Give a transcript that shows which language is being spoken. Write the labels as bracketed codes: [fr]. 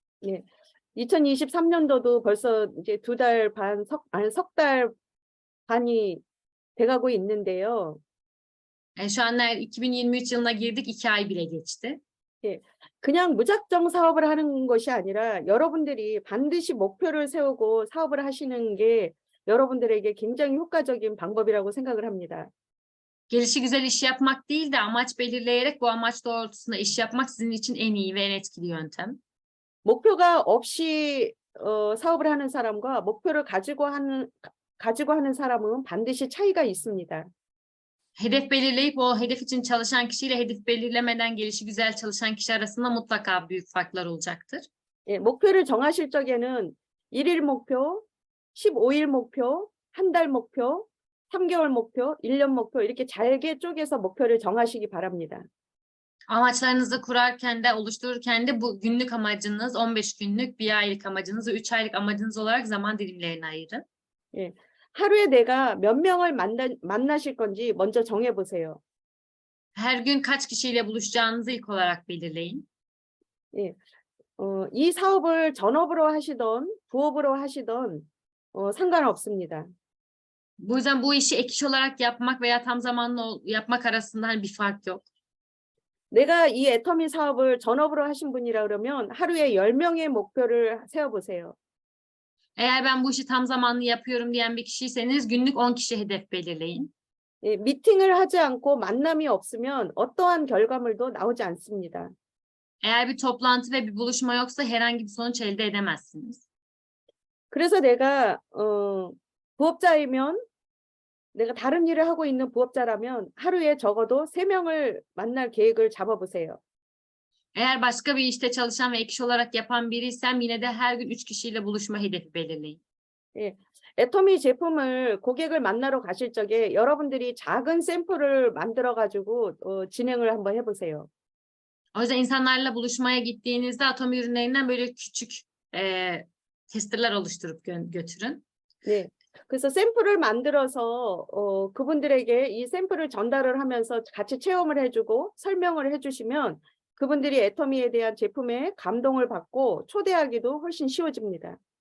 [ko] 네. 2023년도도 벌써 이제 석 달 반이 돼가고 있는데요. [tr] Şu an 2023 yılına girdik, 2 ay bile geçti. [ko] 그냥 무작정 사업을 하는 것이 아니라 여러분들이 반드시 목표를 세우고 사업을 하시는 게 여러분들에게 굉장히 효과적인 방법이라고 생각을 합니다. [tr] Gelişigüzel iş yapmak değil de amaç belirleyerek bu amaç doğrultusunda iş yapmak sizin için en iyi ve en etkili yöntem. [ko] 목표가 없이 사업을 하는 사람과 목표를 가지고 하는 사람은 반드시 차이가 있습니다. [tr] Hedef belirleyip o hedef için çalışan kişiyle hedef belirlemeden gelişigüzel çalışan kişi arasında mutlaka büyük farklar olacaktır. [ko] 예, 목표를 정하실 적에는 1일 목표, 15일 목표, 한 달 목표, 3개월 목표, 1년 목표 이렇게 잘게 쪼개서 목표를 정하시기 바랍니다. [tr] Amaçlarınızı kurarken de oluştururken de bu günlük amacınız 15 günlük, 1 aylık amacınız, 3 aylık amacınız olarak zaman dilimlerine ayırın. [ko] 예, 하루에 내가 몇 명을 만나실 건지 먼저 정해보세요. [tr] Her gün kaç kişiyle buluşacağınızı ilk olarak belirleyin. [ko] 예, 이 사업을 전업으로 하시던 부업으로 하시던 상관없습니다. [tr] Bu yüzden bu işi ek iş olarak yapmak veya tam zamanlı yapmak arasında hani bir fark yok. [ko] 내가 이 애터미 사업을 전업으로 하신 분이라 그러면 하루에 10명의 목표를 세워보세요. [tr] Eğer ben bu işi tam zamanlı yapıyorum diyen bir kişiyseniz günlük 10 kişi hedef belirleyin. [ko] 예, 미팅을 하지 않고 만남이 없으면 어떠한 결과물도 나오지 않습니다. [tr] Eğer bir toplantı ve bir buluşma yoksa herhangi bir sonuç elde edemezsiniz. [ko] 그래서 내가 부업자이면 내가 다른 일을 하고 있는 부업자라면 하루에 적어도 3명을 만날 계획을 잡아보세요. [tr] Eğer başka bir işte çalışan ve ek iş olarak yapan biriysem yine de her gün 3 kişiyle buluşma hedefi belirleyin. [ko] 예. 애터미 제품을 고객을 만나러 가실 적에 여러분들이 작은 샘플을 만들어 가지고 진행을 한번 해 보세요. [tr] O yüzden insanlarla buluşmaya gittiğinizde Atomi ürünlerinden böyle küçük testerler oluşturup götürün. [ko] 네. 그래서 샘플을 만들어서 그분들에게 이 샘플을 전달을 하면서 같이 체험을 해 주고 설명을 해 주시면 그분들이 애터미에 대한 제품에 감동을 받고 초대하기도 훨씬 쉬워집니다.